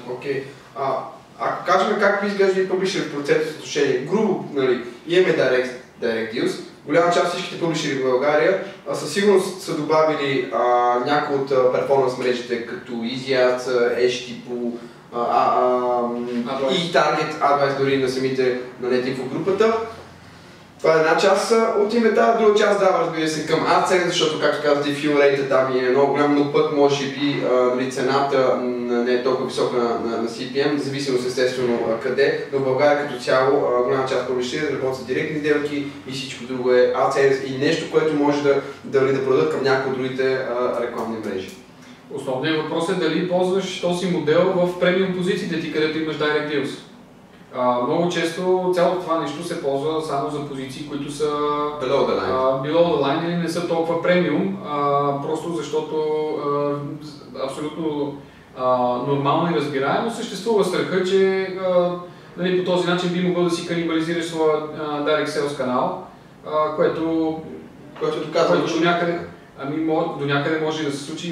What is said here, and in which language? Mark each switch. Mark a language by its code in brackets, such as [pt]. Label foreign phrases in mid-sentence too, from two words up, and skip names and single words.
[bg] Окей. Ако кажем как би изглежда и публишери процент съотношение, грубо, нали, имаме [en] Direct Deals, [bg] голяма част всичките публишери в България със сигурност са добавили някои от перформанс мрежите, като EasyAds, HTTP и Target Advice дори на самите на NetInfo групата. Това е една част от инвентара, друга част дава, разбира се, към AdSense, защото, както казвате, [en] fill rate [bg] там е много голям, но пък може би цената не е толкова висока на CPM, зависимо естествено къде, но в България като цяло голяма част публишери работят директни сделки и всичко друго е AdSense и нещо, което може да продадат към някои от другите рекламни мрежи. Основният въпрос е дали ползваш този модел в премиум позициите ти, където имаш [en] Direct Deals. [bg] Много често цялото това нещо се ползва само за позиции, които са [en] below the line [bg] или не са толкова премиум, просто защото абсолютно нормално и разбираемо съществува страха, че нали, по този начин би могъл да си канибализираш своя [en] Direct Sales [bg] канал, което до някъде може да се случи.